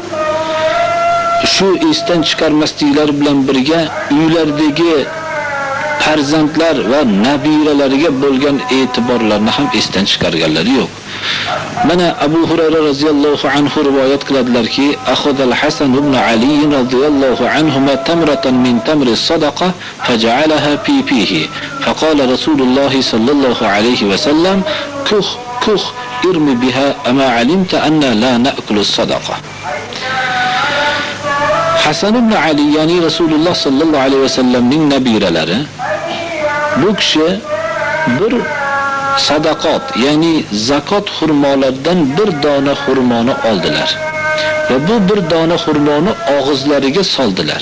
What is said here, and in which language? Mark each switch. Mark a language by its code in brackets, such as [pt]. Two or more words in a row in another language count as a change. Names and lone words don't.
[uz] Shu esdan chiqarmasliklari bilan birga uylardagi farzandlar va nabiralariga bo'lgan e'tiborlarni ham esdan chiqarganlari yo'q. [ar] Mana Abu Hurayra رضي الله عنه [uz] rivoyat qiladilarki, [ar] أخذ الحسن بن علي رضي الله عنهما تمرة من تمر الصدقة فجعلها في فيه. فقال رسول الله صلى الله عليه وسلم كخ كخ ارم بها أما علمت أنا لا نأكل الصدقة. [uz] Hasan ibn Ali, ya'ni Rasululloh [ar] صلى الله عليه وسلم [uz] nabiralari, bu kishi bir sadaqot, ya'ni zakot xurmolardan bir dona xurmoni oldilar va bu bir dona xurmoni og'izlariga soldilar.